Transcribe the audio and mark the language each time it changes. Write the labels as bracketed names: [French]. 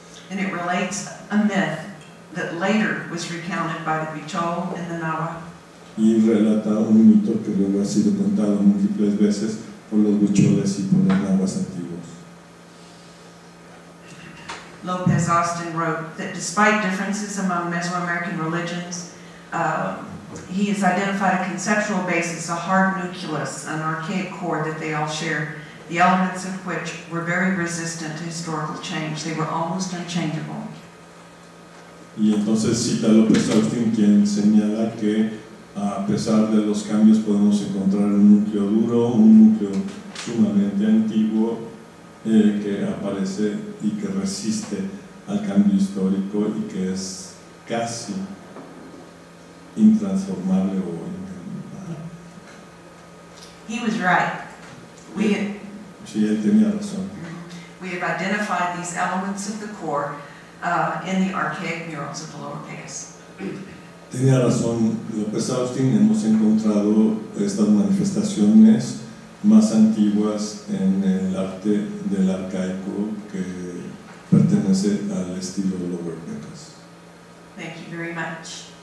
[English] And it relates a myth that later was recounted by the Huichol and the Nahua. [Spanish] Y relata un mito que luego ha sido contado múltiples veces por los huicholes y por los nahuas antiguos. [English] Lopez Austin wrote that despite differences among Mesoamerican religions, he has identified a conceptual basis, a hard nucleus, an archaic core that they all share, the elements of which were very resistant to historical change. They were almost unchangeable. [Spanish] Y entonces cita a Lopez Austin, quien señala que a pesar de los cambios podemos encontrar un núcleo duro, un núcleo sumamente antiguo que aparece y que resiste al cambio histórico y que es casi intransformable o [English] He was right. [Spanish] Sí, él tenía razón. [English] We have identified these elements of the core in the archaic murals of the Lower Pecos. [Spanish] Tenía razón López Austin, hemos encontrado estas manifestaciones más antiguas en el arte del arcaico que pertenece al estilo Lower Pecos. [English] Thank you very much.